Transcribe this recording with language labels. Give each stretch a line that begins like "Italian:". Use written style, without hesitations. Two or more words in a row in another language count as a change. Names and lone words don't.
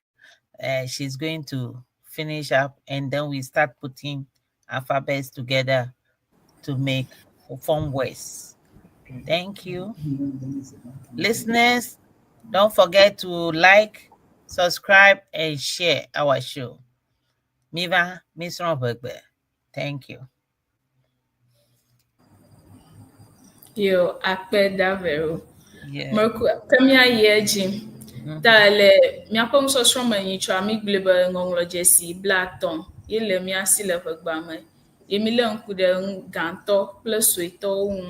English: She's going to finish up, and then we start putting alphabets together to form words. Thank you. Listeners, don't forget to like, subscribe, and share our show. Miva, Miss EÜEGBE. Thank you.
Ewe: Yo, akpe da Vero.
English: Yeah.
Ewe: Kemia yeji. Ta le miaƒe nusɔsrɔ̃ me nyitsɔ mi gblɔ be ŋɔŋlɔdzesi blaetɔ̃ ye le mia si le ʋegbea me. Ye mi le ŋku ɖe gãtɔ kple suetɔwo ŋu.